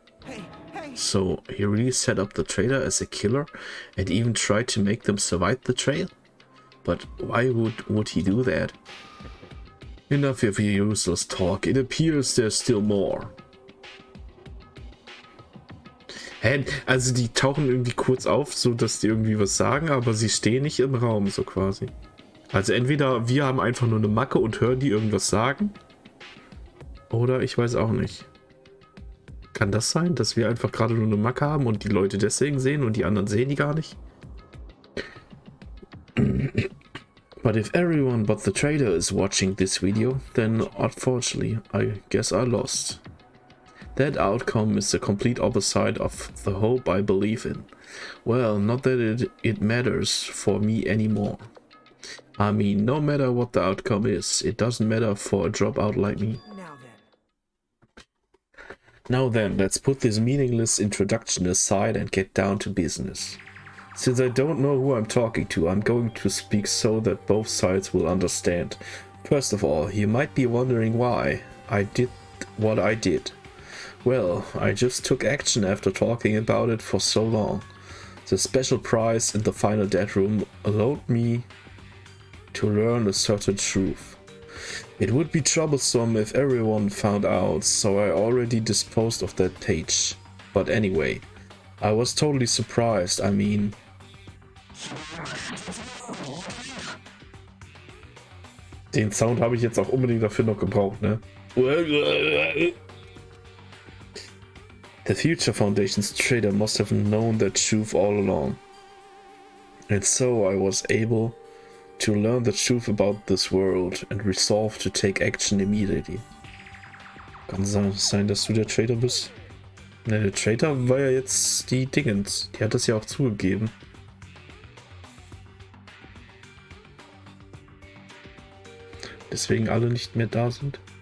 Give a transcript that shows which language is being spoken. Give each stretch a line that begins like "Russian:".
English: Hey. So he really set up the traitor as a killer and even tried to make them survive the trail? But why would he do that? Enough of your useless talk. It appears there's still more. Hä?
German: Also die tauchen irgendwie kurz auf, so dass die irgendwie was sagen, aber sie stehen nicht im Raum, so quasi. Also entweder wir haben einfach nur eine Macke und hören die irgendwas sagen, oder ich weiß auch nicht. Kann das sein, dass wir einfach gerade nur eine Macke haben und die Leute deswegen sehen und die anderen sehen die gar nicht?
English: But if everyone but the trader is watching this video, then unfortunately, I guess I lost. That outcome is the complete opposite of the hope I believe in. Well, not that it matters for me anymore. I mean, no matter what the outcome is, it doesn't matter for a dropout like me. Now then, let's put this meaningless introduction aside and get down to business. Since I don't know who I'm talking to, I'm going to speak so that both sides will understand. First of all, you might be wondering why I did what I did. Well, I just took action after talking about it for so long. The special prize in the final death room allowed me to learn a certain truth. It would be troublesome if everyone found out, so I already disposed of that page. But anyway, I was totally surprised. I mean,
German: den Sound habe ich jetzt auch unbedingt dafür noch gebraucht, ne?
English: The Future Foundation's traitor must have known that truth all along. And so I was able to learn the truth about this world and resolve to take action immediately.
German: Kann sein, dass du der Traitor bist? Ne, der Traitor war ja jetzt die Dingens. Die hat das ja auch zugegeben. Deswegen alle nicht mehr da sind.